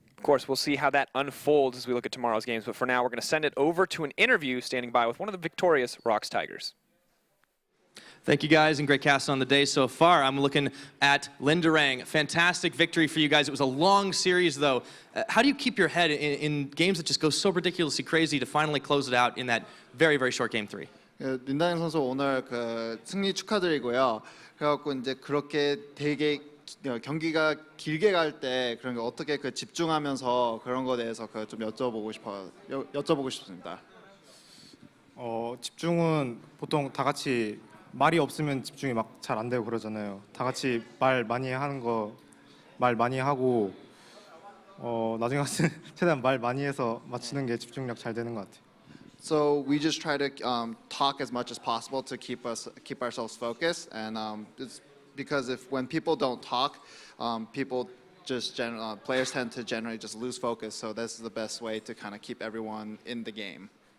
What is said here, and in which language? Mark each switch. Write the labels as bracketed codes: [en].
[en] Of course, we'll see how that unfolds as we look at tomorrow's games, but for now, we're going to send it over to an interview standing by with one of the victorious ROX Tigers. Thank you guys, and great cast on the day so far. I'm looking at Linderang. Fantastic victory for you guys. It was a long series, though. How do you keep your head in games that just go so ridiculously crazy to finally close it out in that very, very short game 3? [ko] 린다잉 선수 오늘 승리 축하드리고요. 그래갖고 이제 그렇게 되게 경기가 길게 갈 때 그런 게 어떻게 집중하면서 그런 거에 대해서 좀 여쭤보고 싶습니다. 집중은 보통 다 같이 말이 없으면 집중이 막 잘 안 되고 그러잖아요. 다 같이 말 많이 하고 나중에 최대한 말 많이 해서 맞추는 게 집중력 잘 되는 것 같아요. [en] So we just try to talk as much as possible to keep ourselves focused, and it's because when people don't talk, players tend to generally just lose focus. So this is the best way to kind of keep everyone in the game.